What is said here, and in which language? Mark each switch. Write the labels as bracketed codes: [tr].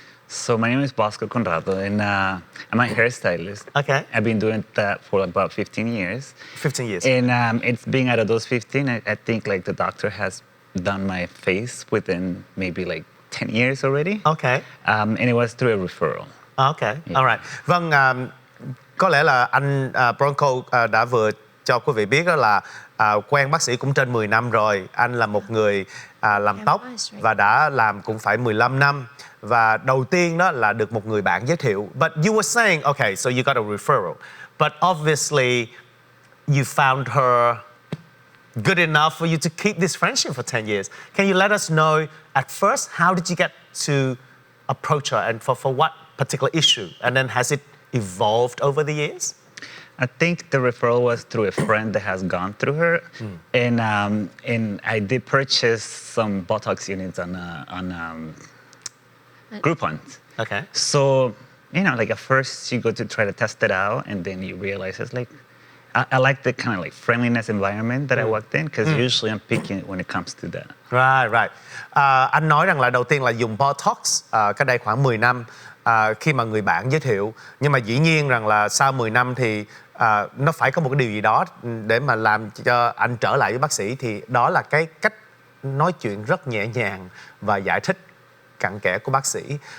[en] So my name is Brosco Conrado and I'm a hairstylist. Okay. I've been doing that for about 15 years. 15 years. And it's being out of those 15, I think like the doctor has done my face within maybe like 10 years already. Okay. And it was through a referral. Okay. Yeah. All right. [vi] Vâng, có lẽ là anh Brosco đã vừa cho quý vị biết đó là quen bác sĩ cũng trên 10 năm rồi. Anh là một người làm tóc và đã làm cũng phải 15 năm. Và đầu tiên đó là được một người bạn giới thiệu. [en] But you were saying, okay, so you got a referral. But obviously you found her good enough for you to keep this friendship for 10 years. Can you let us know at first, how did you get to approach her and for what particular issue? And then has it evolved over the years? I think the referral was through a friend that has gone through her, and I did purchase some Botox units on Groupon. Okay. So like at first you go to try to test it out, and then you realize it's like I like the kind of like friendliness environment that I worked in, because usually I'm picky when it comes to that. Right. [vi] Anh nói rằng là đầu tiên là dùng Botox cách đây khoảng 10 năm. Khi mà người bạn giới thiệu, nhưng mà dĩ nhiên rằng là sau 10 năm thì nó phải có một cái điều gì đó để mà làm cho anh trở lại với bác sĩ, thì đó là cái cách nói chuyện rất nhẹ nhàng và giải thích cặn kẽ của bác sĩ.